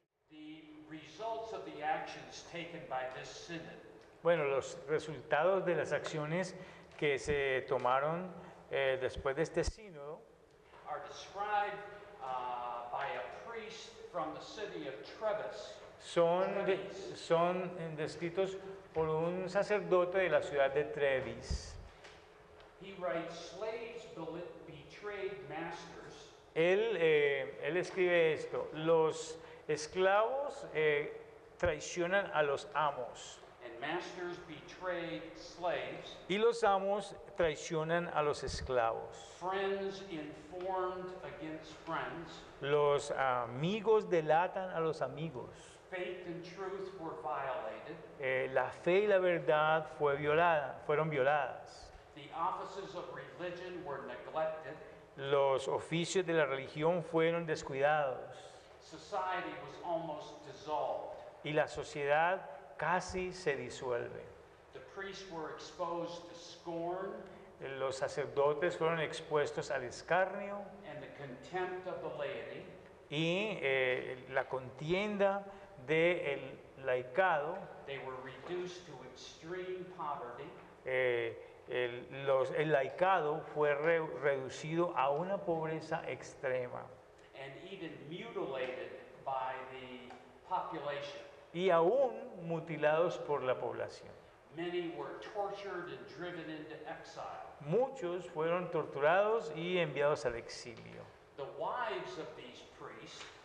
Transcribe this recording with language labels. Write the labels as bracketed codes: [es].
[en] The results of the actions taken by this synod [es] Bueno, los resultados de las acciones que se tomaron después de este sínodo [en] are described by a priest from the city of Treves. [es] son descritos por un sacerdote de la ciudad de Trevis. [en] He writes, slaves betrayed masters, [es] Él escribe esto: los esclavos traicionan a los amos [en] and masters betrayed slaves. [es] y los amos traicionan a los esclavos. [en] Friends informed against friends. [es] Los amigos delatan a los amigos. [en] Faith and truth were violated. [es] La fe y la verdad fueron violadas. [en] The offices of religion were neglected. [es] Los oficios de la religión fueron descuidados [en] Society was almost dissolved. [es] y la sociedad casi se disuelve. [en] The priests were exposed to scorn [es] Los sacerdotes fueron expuestos al escarnio [en] and the contempt of the laity. [es] y la contienda del laicado. [en] They were reduced to extreme poverty. [es] El laicado fue reducido a una pobreza extrema [en] And even mutilated by the population. [es] y aún mutilados por la población. [en] Many were tortured and driven into exile. [es] Muchos fueron torturados y enviados al exilio. [en] The wives of these priests